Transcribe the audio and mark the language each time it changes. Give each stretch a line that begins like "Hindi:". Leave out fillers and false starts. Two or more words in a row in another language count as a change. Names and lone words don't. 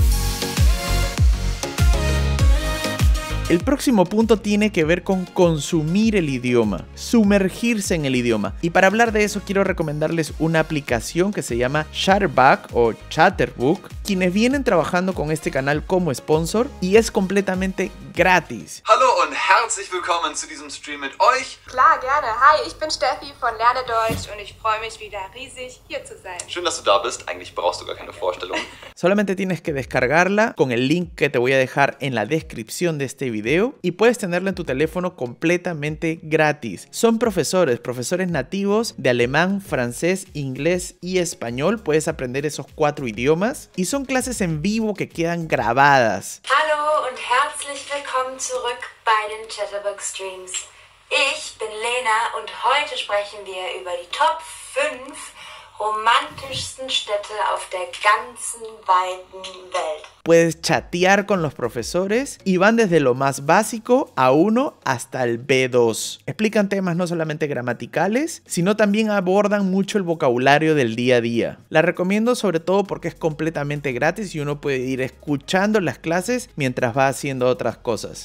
Spanish: El próximo punto tiene que ver con consumir el idioma, sumergirse en el idioma. Y para hablar de eso quiero recomendarles una aplicación que se llama Chatterbox o Chatterbox, quienes vienen trabajando con este canal como sponsor y es completamente gratis.
German: Hallo und herzlich willkommen zu diesem Stream mit euch. Klar, gerne. Hi, ich bin Steffi von Lerne Deutsch und ich freue mich wieder riesig, hier zu sein. Schön, dass du da bist. Eigentlich brauchst du gar keine Vorstellung.
Spanish: Solamente tienes que descargarla con el link que te voy a dejar en la descripción de este video y puedes tenerla en tu teléfono completamente gratis. Son profesores nativos de alemán, francés, inglés y español. Puedes aprender esos 4 idiomas y son clases en vivo que quedan grabadas.
German: Hallo und herzlich willkommen zurück bei den Chatterbox Streams. Ich bin Lena und heute sprechen wir über die Top 5 romantischsten Städte auf der ganzen weiten Welt.
Spanish: Puedes chatear con los profesores y van desde lo más básico A1 hasta el B2. Explican temas no solamente gramaticales, sino también abordan mucho el vocabulario del día a día. La recomiendo sobre todo porque es completamente gratis y uno puede ir escuchando las clases mientras va haciendo otras cosas.